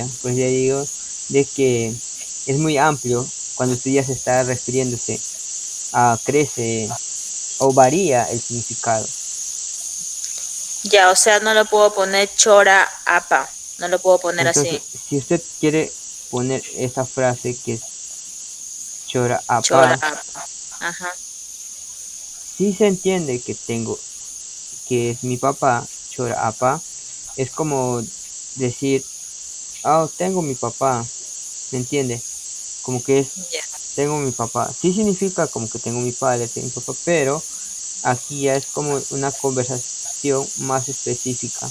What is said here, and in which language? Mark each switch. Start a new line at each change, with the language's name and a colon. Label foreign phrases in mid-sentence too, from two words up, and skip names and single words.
Spanish: Pues ya digo de que es muy amplio cuando tú ya se está refiriéndose a crece o varía el significado. Ya, o sea, no lo puedo poner
Asháninka: chora apa.
Spanish: No lo puedo poner Entonces, así. si usted quiere poner esa frase que es chora Chora apa, apa. Ajá. si se entiende que que es mi papá,
Asháninka: chora apa,
Spanish: es como decir, tengo mi papá, ¿me entiende? Como que es, Ya. tengo mi papá. Sí significa como que tengo mi padre, tengo mi papá, pero aquí ya es como una conversación más específica.